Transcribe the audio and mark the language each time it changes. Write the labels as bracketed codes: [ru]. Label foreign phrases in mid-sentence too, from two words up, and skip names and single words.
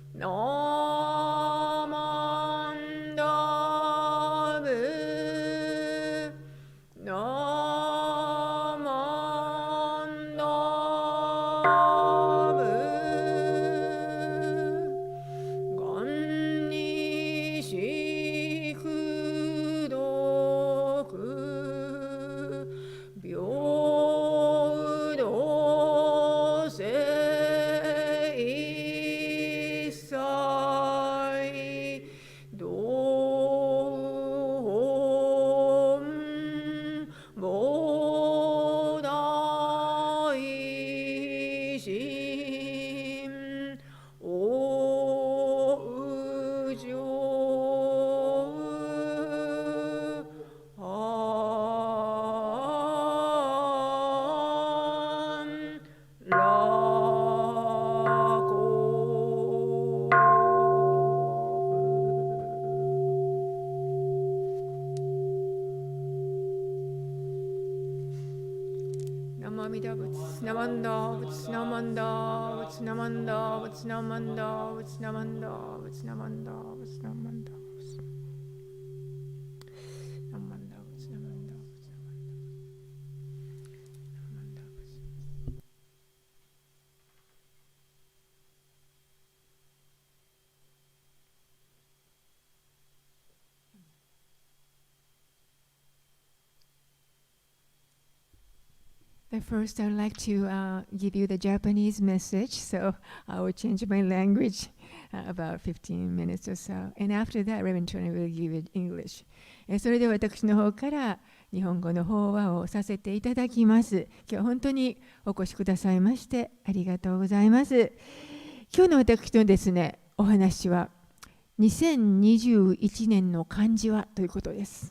[ja] マンダブナマンダブガンニシクドク平等性一切道本菩提心往生安楽ナマミダ仏ナマンダ仏ナマンダ仏ナマンダ仏ナマンダ仏ナマンダ仏ナマンダ仏ナマンダ仏ナマンダ仏ナマンダ仏ナマンダ仏。 [en] But first, I would like to give you the Japanese message, so I will change my language about 15 minutes or so. And after that, Rev Jon Turner will give it English. [ja] それで私の方から日本語の法話をさせていただきます。今日は本当にお越しくださいましてありがとうございます。今日の私のですね、お話は2021年の漢字はということです。